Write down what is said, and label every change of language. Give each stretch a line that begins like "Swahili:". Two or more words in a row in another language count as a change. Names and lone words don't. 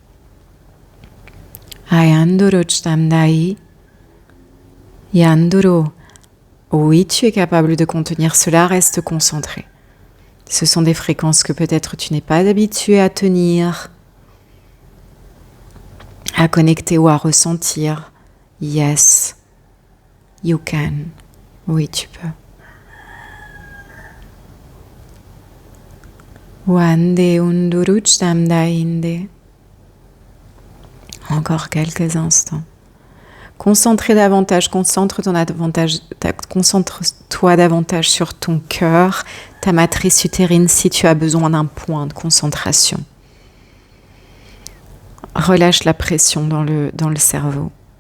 French: Ayandoro Chdamdai, Yandoro. Oui, tu es capable de contenir cela, reste concentré. Ce sont des fréquences que peut-être tu n'es pas habitué à tenir, à connecter ou à ressentir.
English: Yes, you can.
French: Oui, tu peux. Wande unduruch damdainde. Encore quelques instants. Concentre-toi davantage sur ton cœur, ta matrice utérine si tu as besoin d'un point de concentration. Relâche la pression dans le cerveau.